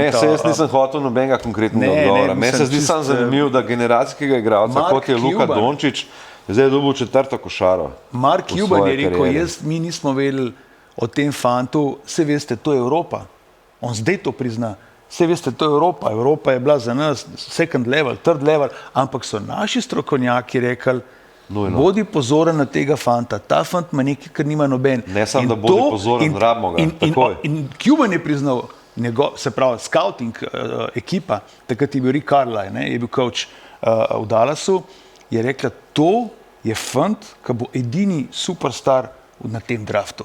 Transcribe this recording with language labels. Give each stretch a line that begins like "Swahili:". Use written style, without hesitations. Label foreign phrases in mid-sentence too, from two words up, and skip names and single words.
Slovenian: Ne, jaz nisem hotel nobenega konkretnega odgovora. Meni se zdi samo zanimivo, da generacijskega igralca, kot je Luka Dončić, zdaj je dobil 4. košaro. Mark Cuban je rekel, mi nismo vedeli o tem fantu, vse veste, to je Evropa. On zdaj to prizna. Vse veste, to je Evropa. Evropa je bila za nas
English: second level, third level,
Slovenian: ampak so naši strokovnjaki rekli, bodi pozoren na tega fanta. Ta fant ima nekaj, kar nima noben. Ne samo, da bodi pozoren, rabimo ga. In Cuban je priznal, se pravi, scouting ekipa, takrat je bil Rick Carlisle, je bil coach v Dallasu, je rekla, to je fant, ki bo edini superstar na tem draftu.